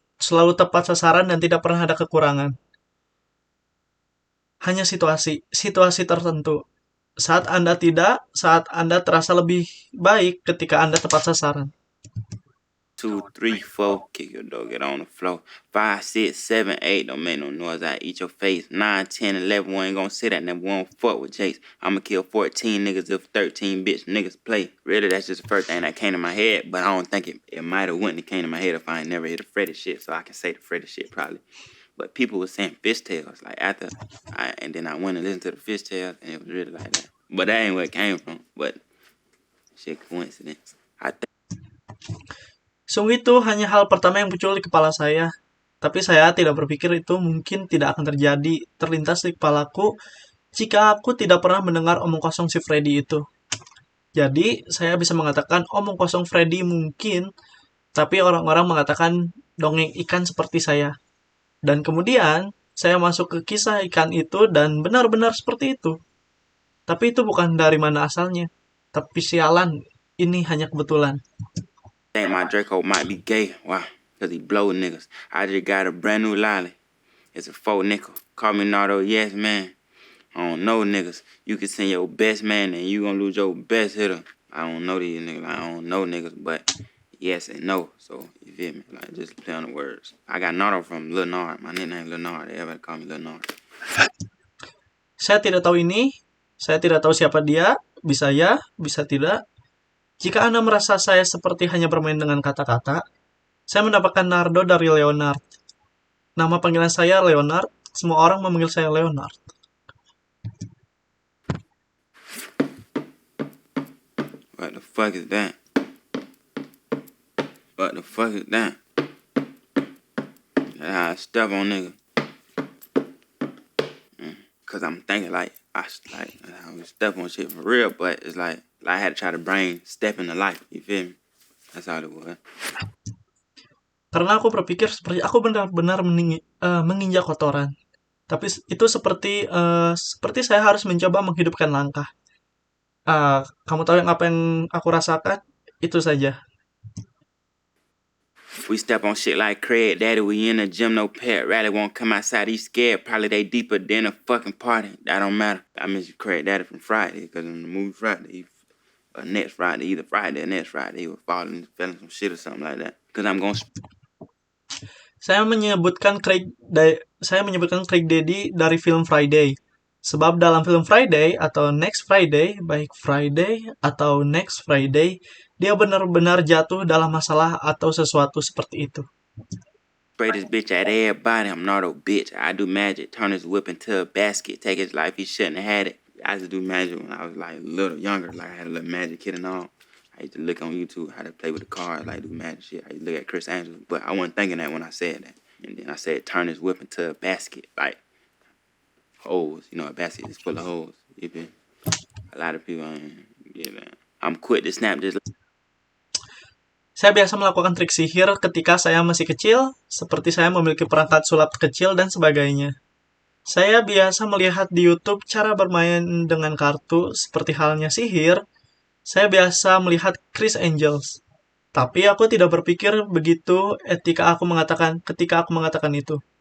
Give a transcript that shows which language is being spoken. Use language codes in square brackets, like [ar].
[id] selalu tepat sasaran dan tidak pernah ada kekurangan. Hanya situasi tertentu. Saat Anda terasa lebih baik ketika Anda tepat sasaran. [en] 2, 3, 4, kick your dog, get on the floor. 5, 6, 7, 8, don't make no noise, I eat your face. 9, 10, 11, we ain't gonna sit that number, we don't fuck with Jace. I'ma kill 14 niggas if 13 bitch niggas play. Really, that's just the first thing that came to my head, but I don't think it might have went and came to my head if I ain't never hit a Freddy shit, so I can say the Freddy shit probably. But people were saying fishtails, like after and then I went and listened to the fishtails, and it was really like that. But that ain't where it came from, but shit coincidence. I think [id] Sungguh itu hanya hal pertama yang muncul di kepala saya. Tapi saya tidak berpikir itu mungkin tidak akan terjadi terlintas di kepalaku jika aku tidak pernah mendengar omong kosong si Freddy itu. Jadi, saya bisa mengatakan omong kosong Freddy mungkin, tapi orang-orang mengatakan dongeng ikan seperti saya. Dan kemudian, saya masuk ke kisah ikan itu dan benar-benar seperti itu. Tapi itu bukan dari mana asalnya. Tapi sialan, ini hanya kebetulan. [en] think my Draco might be gay. Why? Because he blow niggas. I just got a brand new lolly. It's a 4 nickel. Call me Nardo, yes, man. I don't know niggas. You can send your best man and you gonna lose your best hitter. I don't know these niggas. I don't know niggas, but yes and no. So, you feel me? Like, just play on the words. I got Nardo from Lil Nard. My nickname Lil Nard. Everybody call me Lil Nard. [id] Saya tidak tahu ini, saya tidak tahu siapa dia, bisa ya, bisa tidak. Jika Anda merasa saya seperti hanya bermain dengan kata-kata, saya mendapatkan Nardo dari Leonard. Nama panggilan saya Leonard, semua orang memanggil saya Leonard. [en] What the fuck is that? What the fuck is that? That's how I step on nigga. Cause I'm thinking like I would step on shit for real, but it's like I had to try to bring step into life. You feel me? That's all it was. [id] Karena aku berpikir seperti aku benar-benar menginjak kotoran. Tapi itu seperti saya harus mencoba menghidupkan langkah. Kamu tahu apa yang aku rasakan? Itu saja. [en] We step on shit like Craig Daddy, we in the gym, no pet rally, won't come outside, he's scared, probably they deeper than a fucking party. That don't matter. I miss Craig Daddy from Friday, because in the movie Friday, next Friday, either Friday or next Friday, he was falling, feeling some shit or something like that. Because I'm going [id] Saya menyebutkan Craig Daddy dari film Friday. Sebab dalam film Friday atau Next Friday, baik Friday atau Next Friday, dia benar-benar jatuh dalam masalah atau sesuatu seperti itu. [en] spray this bitch at everybody. I'm not a bitch. I do magic. Turn his whip into a basket. Take his life. He shouldn't have had it. I used to do magic when I was like a little younger. Like I had a little magic kit and all. I used to look on YouTube how to play with the cards, like do magic shit. I used to look at Chris Angel, but I wasn't thinking that when I said that. And then I said turn his whip into a basket, like holes. You know, a basket is full of holes. You feel? A lot of people ain't get that. I'm quick to snap this. [id] Saya biasa melakukan trik sihir ketika saya masih kecil, seperti saya memiliki perangkat sulap kecil dan sebagainya. Saya biasa melihat di YouTube cara bermain dengan kartu seperti halnya sihir. Saya biasa melihat Chris Angels. Tapi aku tidak berpikir begitu ketika aku mengatakan itu.